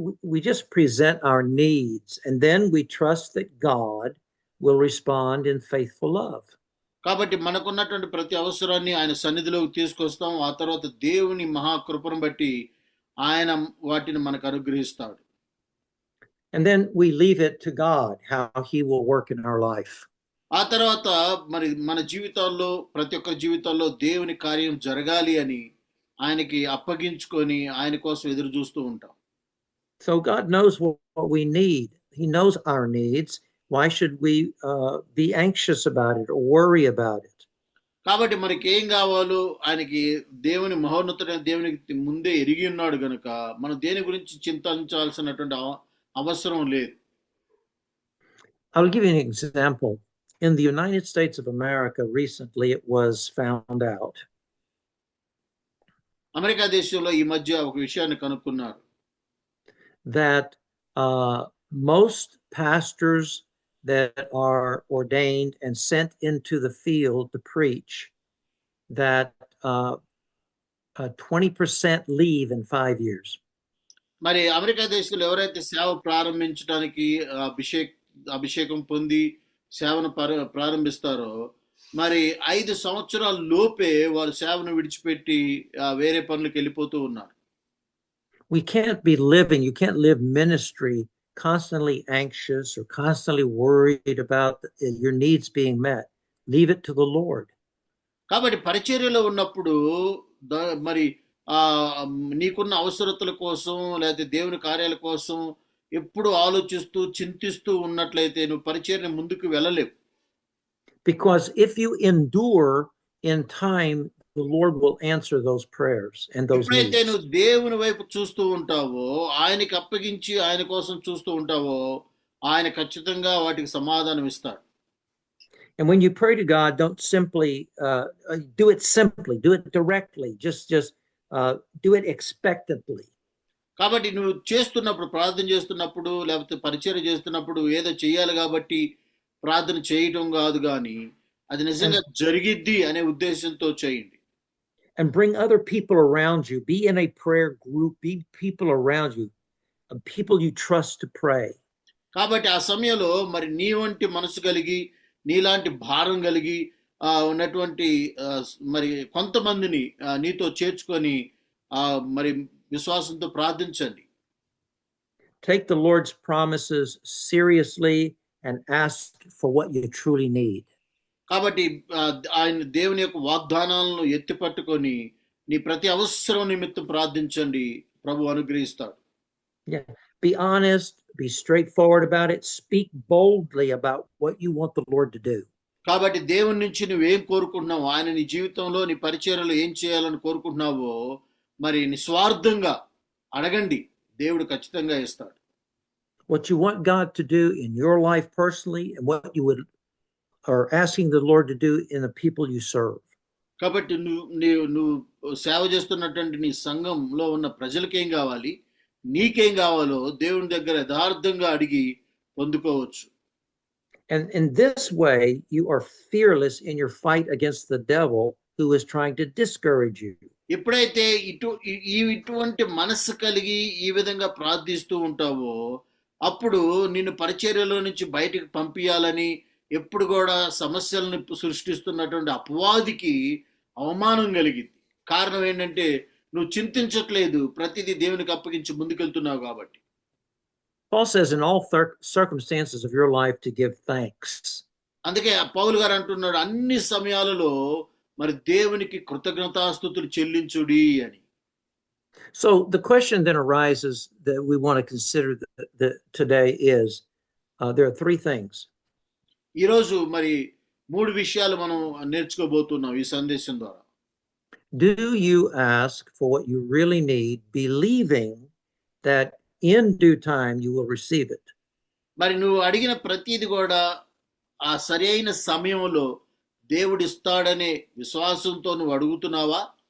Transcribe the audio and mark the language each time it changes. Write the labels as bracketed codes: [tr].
[en] We just present our needs, and then we trust that God will respond in faithful love. [te] కాబట్టి మనకున్నటువంటి ప్రతి అవసరాన్ని ఆయన సన్నిధిలోకి తీసుకొస్తాం. ఆ తర్వాత దేవుని మహాకృపను బట్టి ఆయన వాటిని మనకు అనుగ్రహిస్తాడు. [en] And then we leave it to God how he will work in our life. [te] ఆ తర్వాత మరి మన జీవితాల్లో ప్రతి ఒక్క జీవితాల్లో దేవుని కార్యం జరగాలి అని ఆయనకి అప్పగించుకొని ఆయన కోసం ఎదురు చూస్తూ ఉంటాం. [en] So God knows what we need. He knows our needs. Why should we be anxious about it or worry about it? [te] కాబట్టి మనకి ఏం కావాలో ఆయనకి దేవుని మహోన్నతుడైన దేవునికి ముందే ఎరిగి ఉన్నాడు గనుక మనం దేని గురించి చింతించాల్సినటువంటి అవసరం లేదు. [en] I'll give you an example. In the United States of America recently it was found out [te] America దేశంలో ఈ మధ్య ఒక విషయాన్ని కనుక్కున్నారు. [en] that most pastors that are ordained and sent into the field to preach, that 20% leave in 5 years. [te] మరి America దేశంలో ఎవరైతే సేవ ప్రారంభించడానికి అభిషేకం పొంది సేవను ప్రారంభిస్తారో మరి 5 సంవత్సరాల లోపే వారు సేవను విడిచిపెట్టి వేరే పనులకు వెళ్ళిపోతూ ఉన్నారు. [en] You can't live ministry constantly anxious or constantly worried about your needs being met. Leave it to the Lord. [te] కాబట్టి పరిచర్యలో ఉన్నప్పుడు మరి నీకున్న అవసరతల కోసం లేకపోతే దేవుని కార్యాల కోసం ఎప్పుడు ఆలోచిస్తూ చింతిస్తూ ఉన్నట్లయితే నువ్వు పరిచర్య ముందుకు వెళ్ళలేవు. [en] Because if you endure in time, the Lord will answer those prayers and those needs. [te] ఎప్పుడైతే నువ్వు దేవుని వైపు చూస్తూ ఉంటావో ఆయనకి అప్పగించి ఆయన కోసం చూస్తూ ఉంటావో ఆయన ఖచ్చితంగా వాటికి సమాధానం ఇస్తాడు. [en] And when you pray to God, don't simply do it simply, do it directly, just do it expectantly. [te] కాబట్టి నువ్వు చేస్తున్నప్పుడు ప్రార్థన చేస్తున్నప్పుడు లేకపోతే పరిచర్య చేస్తున్నప్పుడు ఏదో చేయాలి కాబట్టి ప్రార్థన చేయటం కాదు కానీ అది నిజంగా జరిగిద్ది అనే ఉద్దేశంతో చేయండి. [en] And bring other people around you. Be in a prayer group. Be people around you, people you trust to pray. [te] కాబట్టి ఆ సమయంలో మరి నీ వంటి మనసు కలిగి నీలాంటి భారం కలిగి ఉన్నటువంటి మరి కొంతమందిని నీతో చేర్చుకొని మరి విశ్వాసంతో ప్రార్థించండి. [en] Take the Lord's promises seriously and ask for what you truly need. [te] కాబట్టి ఆయన దేవుని యొక్క వాగ్దానాలను ఎత్తి పట్టుకొని నీ ప్రతి అవసరం నిమిత్తం ప్రార్థించండి, ప్రభు అనుగ్రహిస్తాడు. [en] Yeah, be honest, be straightforward about it, speak boldly about what you want the Lord to do. [te] కాబట్టి దేవుని నుంచి నువ్వేం కోరుకుంటున్నావు, ఆయన నీ జీవితంలో నీ పరిచర్యలో ఏం చేయాలని కోరుకుంటున్నావో మరి నిస్వార్థంగా అడగండి, దేవుడు ఖచ్చితంగా ఇస్తాడు. [en] What you want God to do in your life personally and what you are asking the Lord to do in the people you serve. [te] కాబట్టి నువ్వు సేవ చేస్తున్నటువంటి నీ సంఘంలో ఉన్న ప్రజలకేం కావాలి, నీకేం కావాలో దేవుని దగ్గర యథార్థంగా అడిగి పొందుకోవచ్చు. [en] And in this way you are fearless in your fight against the devil who is trying to discourage you. [te] ఎప్పుడైతే ఇటువంటి మనస్సు కలిగి ఈ విధంగా ప్రార్థిస్తూ ఉంటావో అప్పుడు నిన్ను పరిచర్యలో నుంచి బయటికి పంపించాలని ఎప్పుడు కూడా సమస్యలను సృష్టిస్తున్నటువంటి అపవాదికి అవమానం కలిగింది. కారణం ఏంటంటే నువ్వు చింతించట్లేదు, ప్రతిదీ దేవునికి అప్పగించి ముందుకెళ్తున్నావు కాబట్టి. [en] Paul says in all circumstances of your life to give thanks. [te] అందుకే పౌలు గారు అంటున్నాడు అన్ని సమయాలలో మరి దేవునికి కృతజ్ఞతాస్తుతులు చెల్లించుడి అని. [en] So the question then arises that we want to consider today is there are 3 things. [te] ఈరోజు మరి 3 విషయాలు మనం నేర్చుకోబోతున్నాం ఈ సందేశం ద్వారా. [en] Do you ask for what you really need, believing that in due time you will receive it? [te] మరి నువ్వు అడిగిన ప్రతిది కూడా ఆ సరైన సమయంలో దేవుడు ఇస్తాడనే విశ్వాసంతో నువ్వు అడుగుతున్నావా?